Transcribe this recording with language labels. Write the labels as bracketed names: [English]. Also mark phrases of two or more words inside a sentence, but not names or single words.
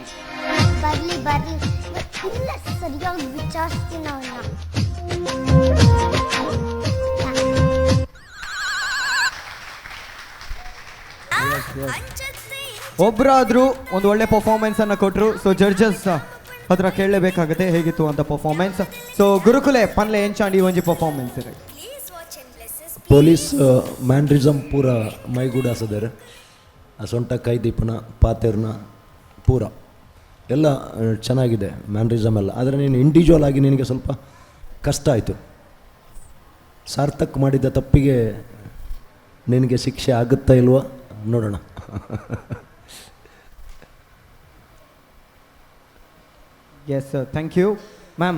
[Kannada] ಬರ್ಲಿ ಬರ್ಲಿ, ಇಲ್ಲ ಸರಿಯಾಗಿ ವಿಚಾರಿಸ್ತೀನಿ ಅವನ್ನ. ಒಬ್ಬರಾದರೂ ಒಂದು ಒಳ್ಳೆ ಪರ್ಫಾರ್ಮೆನ್ಸನ್ನು ಕೊಟ್ಟರು. [English] so judges [Kannada] ಹತ್ರ ಕೇಳಲೇಬೇಕಾಗುತ್ತೆ ಹೇಗಿತ್ತು ಅಂತ ಪರ್ಫಾರ್ಮೆನ್ಸ್. [Tulu] ಸೊ ಗುರುಕುಲೆ ಪನ್ಲೆ ಎಂಚಾಂಡಿ ಒಂಜಿ ಪರ್ಫಾರ್ಮೆನ್ಸ್ ಇದೆ. [English] police mannerism [Tulu] ಪೂರ ಮೈಗೂಡಾಸದಾರೆ. ಸೊಂಟ ಕೈ ದೀಪನ ಪಾತೆರ್ನ ಪೂರ [Kannada] ಎಲ್ಲ ಚೆನ್ನಾಗಿದೆ ಮ್ಯಾನ್ರಿಸಮ್ ಎಲ್ಲ. ಆದರೆ ನೀನು ಇಂಡಿವಿಜುವಲ್ ಆಗಿ ನಿನಗೆ ಸ್ವಲ್ಪ ಕಷ್ಟ ಆಯಿತು. ಸಾರ್ಥಕ್ ಮಾಡಿದ ತಪ್ಪಿಗೆ ನಿನಗೆ ಶಿಕ್ಷೆ ಆಗುತ್ತಾ ಇಲ್ವಾ ನೋಡೋಣ. [English] yes thank you ma'am.